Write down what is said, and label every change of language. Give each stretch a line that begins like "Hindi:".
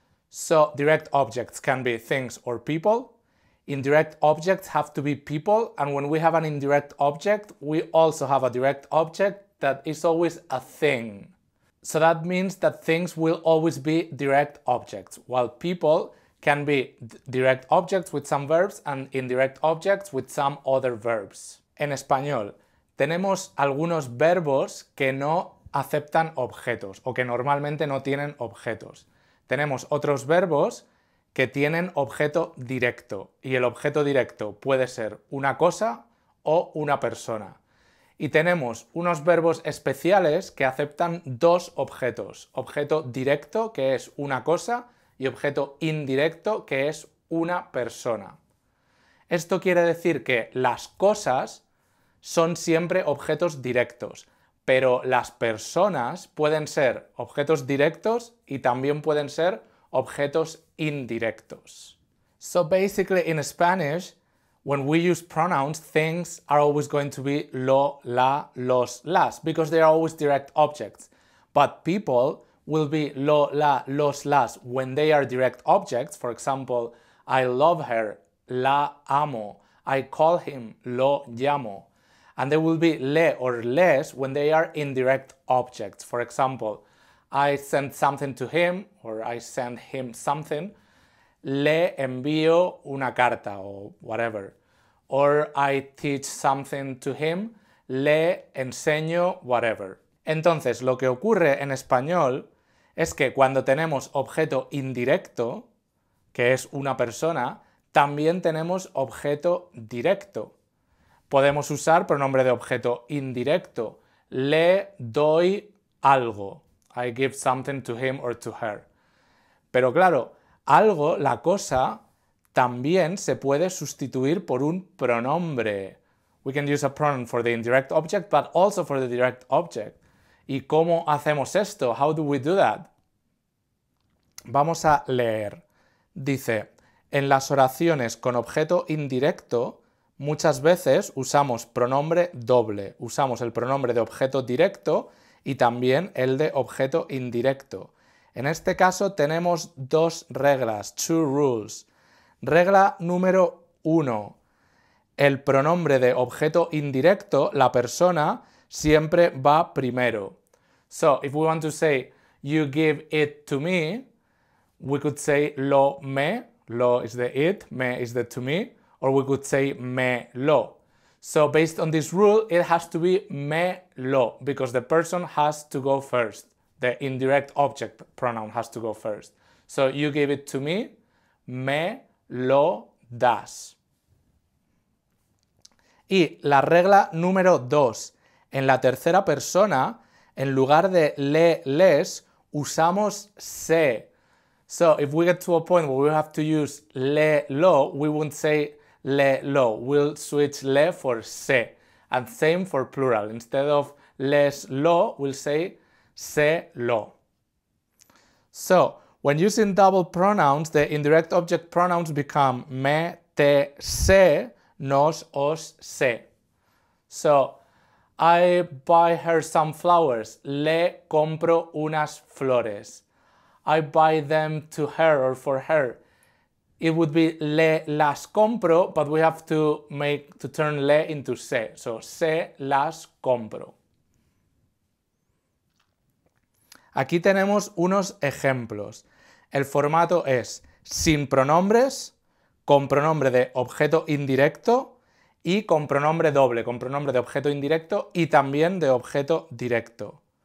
English: So direct objects can be things or people. Indirect objects have to be people, and when we have an indirect object, we also have a direct object that is always a thing. So that means that things will always be direct objects, while people can be direct objects with some verbs and indirect objects with some other verbs.
Spanish: En español, tenemos algunos verbos que no aceptan objetos o que normalmente no tienen objetos. Tenemos otros verbos que tienen objeto directo, y el objeto directo puede ser una cosa o una persona. Y tenemos unos verbos especiales que aceptan dos objetos, objeto directo, que es una cosa, y objeto indirecto, que es una persona. Esto quiere decir que las cosas son siempre objetos directos, pero las personas pueden ser objetos directos y también pueden ser objetos indirectos.
English: So basically in Spanish, when we use pronouns, things are always going to be lo, la, los, las, because they are always direct objects. But people will be lo, la, los, las when they are direct objects. For example, I love her,
Spanish: la amo.
English: I call him,
Spanish: lo llamo.
English: And they will be le or les when they are indirect objects. For example, I sent something to him, or I sent him something.
Spanish: Le envío una carta, o whatever.
English: Or I teach something to him.
Spanish: Le enseño whatever. Entonces, lo que ocurre en español es que cuando tenemos objeto indirecto, que es una persona, también tenemos objeto directo. Podemos usar pronombre de objeto indirecto. Le doy algo.
English: I give something to him or to her.
Spanish: Pero claro, algo, la cosa, también se puede sustituir por un pronombre.
English: We can use a pronoun for the indirect object, but also for the direct object.
Spanish: ¿Y cómo hacemos esto?
English: How do we do that?
Spanish: Vamos a leer. Dice, en las oraciones con objeto indirecto, muchas veces usamos pronombre doble. Usamos el pronombre de objeto directo y también el de objeto indirecto. En este caso tenemos dos reglas,
English: two rules.
Spanish: Regla número 1. El pronombre de objeto indirecto, la persona, siempre va primero.
English: So, if we want to say, you give it to me, we could say lo me, lo is the it, me is the to me, or we could say me lo. So based on this rule, it has to be me lo, because the person has to go first. The indirect object pronoun has to go first. So you give it to me,
Spanish: me lo das. Y la regla número 2. En la tercera persona, en lugar de le, les, usamos se.
English: So if we get to a point where we have to use le, lo, we won't say le, lo. We'll switch le for se. And same for plural. Instead of les, lo, we'll say se, lo. So, when using double pronouns, the indirect object pronouns become me, te, se, nos, os, se. So, I buy her some flowers.
Spanish: Le compro unas flores.
English: I buy them to her or for her. It would be
Spanish: le las compro,
English: but we have to turn le into se.
Spanish: So, se las compro. Aquí tenemos unos ejemplos. El formato es sin pronombres, con pronombre de objeto indirecto y con pronombre doble, con pronombre de objeto indirecto y también de objeto directo.